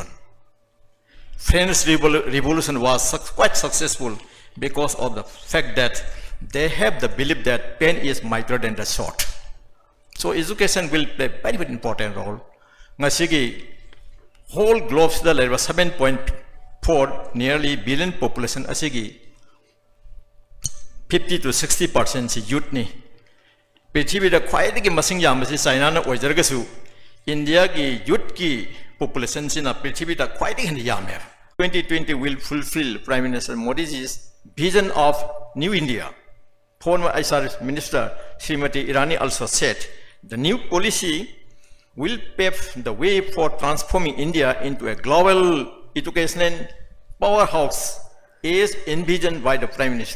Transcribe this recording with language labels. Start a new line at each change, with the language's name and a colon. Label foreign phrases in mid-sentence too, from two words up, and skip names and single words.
English: French revolution was quite successful because of the fact that they have the belief that pen is mightier than the sword. So education will play a very, very important role.
Manipuri: Ngasigi
English: whole globe there was 7.4 nearly billion population
Manipuri: asigi
English: 50 to 60% youth
Manipuri: ni. Prithvi da khwaidagi masing yamasi China na oijargasu India ki youth ki population sina prithvi da khwaidagi yame.
English: 2020 will fulfill Prime Minister Modi's vision of New India. Former ISR Minister Srimati Irani also said the new policy will pave the way for transforming India into a global educational powerhouse as envisioned by the Prime Minister.